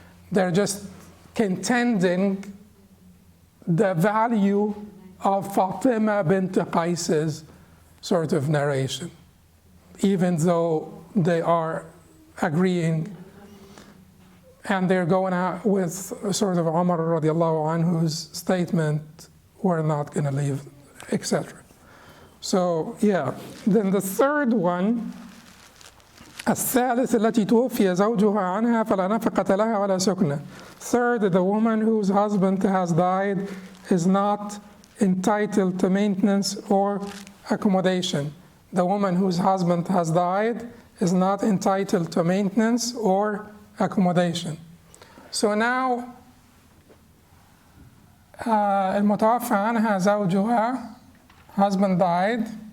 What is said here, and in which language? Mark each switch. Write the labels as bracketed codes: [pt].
[en] They're just contending the value of Fatima bint Qais's sort of narration, even though they are agreeing and they're going out with sort of Umar radiallahu anhu's statement, we're not going to leave, etc. So yeah, then the third one, [ar] الثالث التي توفي زوجها عنها فلا نفقة لها ولا سكنة. [en] Third, the woman whose husband has died is not entitled to maintenance or accommodation. The woman whose husband has died is not entitled to maintenance or accommodation. So now [ar] المتوفى عنها زوجها, [en] husband died.